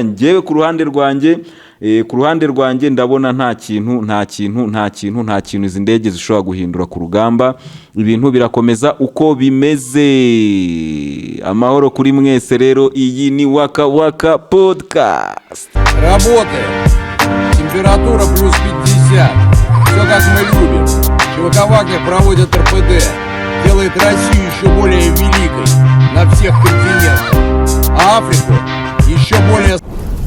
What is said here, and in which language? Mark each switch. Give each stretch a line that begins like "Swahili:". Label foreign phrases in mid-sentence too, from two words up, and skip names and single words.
Kinyarwanda: Ngewe ku ruhande rwanjye ndabona nta kintu izi ndege zishobora guhindura ku rugamba. Ibintu birakomeza uko bimeze. Amahoro kuri mwese rero, iyi ni Waka Waka Podcast.
Russian: Работаем. Температура плюс 50. Все как мы любим. Чехословакия проводит РПД. Делает Россию еще более великой на всех континентах. А Африку еще более...